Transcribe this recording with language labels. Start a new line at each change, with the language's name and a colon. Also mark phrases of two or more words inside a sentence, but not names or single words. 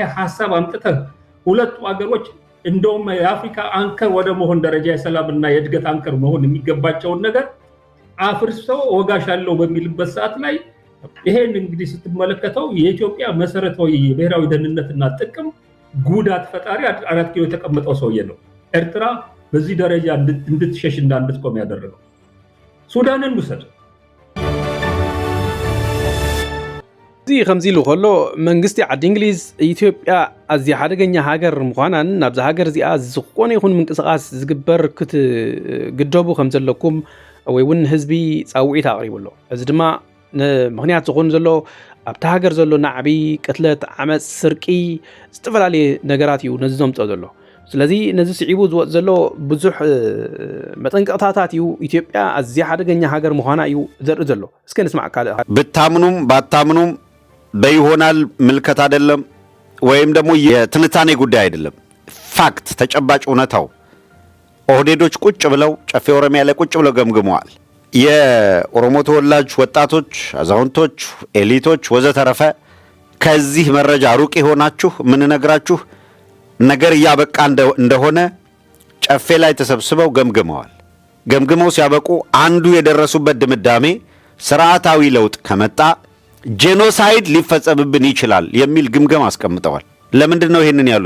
Amharic: ሐሳብ አምጥተህ ሁለቱ አገሮች እንደውም የአፍሪካ አንከር ወደ መሆን ደረጃ የሰላምና የእድገት አንከር መሆን የሚገባቸውን ነገር አፍርሰው ወጋሻለሁ በሚልበት ሰዓት ላይ ይሄን እንግዲህ ስትመለከተው የኢትዮጵያ መሰረታዊ የብሔራዊ ደህንነትና ጥቅም ጉዳት ፈጣሪ 4 ኪሎ የተቀመጠው ሰውዬ ነው። ኤርትራ በዚህ ደረጃ እንድትሸሽና እንድትቆም ያደረገው ሱዳንን ውሰድ
Tigrinya: እዚ ከምዚ ኢሉ ከሎ መንግስቲ ዓዲ እንግሊዝ ኢትዮጵያ ኣዝያ ሓደገኛ ሃገር ምዃናን ናብዛ ሃገር እዚኣ ዝኾነ ይኹን ምንቅስቃስ ዝግበር ክትግደቡ ከም ዘለኩም ወይ እውን ህዝቢ ፃውዒት ኣቕሪቡሎ እዚ ድማ ምክንያት ዝኾኑ ዘሎ ኣብታ ሃገር ዘሎ ናዕቢ ቅትለት ዓመፅ ስርቂ ዝተፈላለየ ነገራት እዩ ነዚ ዘምፅኦ ዘሎ ስለዚ ነዚ ስዒቡ ዝወፅ ዘሎ ብዙሕ መጠንቀቕታታት እዩ ኢትዮጵያ ኣዝያ ሓደገኛ ሃገር ምዃና እዩ ዘርኢ ዘሎ እስከ ንስማዕ ካልእ
Amharic: ብታምኑም ባታምኑም በይሆናል ምልከት አይደለም ወይም ደግሞ የትንታኔ ጉዳይ አይደለም ፋክት ተጨባጭ እውነታው ኦህዴዶች ቁጭ ብለው ጨፌ ኦሮሚያ ላይ ቁጭ ብለው ገምግመዋል የኦሮሞ ተወላጅ ወጣቶች አዛውንቶች ኤሊቶች ወዘተረፈ ከዚህ መረጃ ሩቅ ሆናችሁ ምን ነግራችሁ ነገር ያበቃ እንደሆነ ጨፌ ላይ ተሰብስበው ገምግመው ሲያበቁ አንዱ የደረሱበት ድምዳሜ ስርዓታዊ ለውጥ ከመጣ ጄኖሳይድ ሊፈጸምብን ይችላል የሚል ግምገማ አስቀምጠዋል። ለምንድን ነው ይሄንን ያሉት?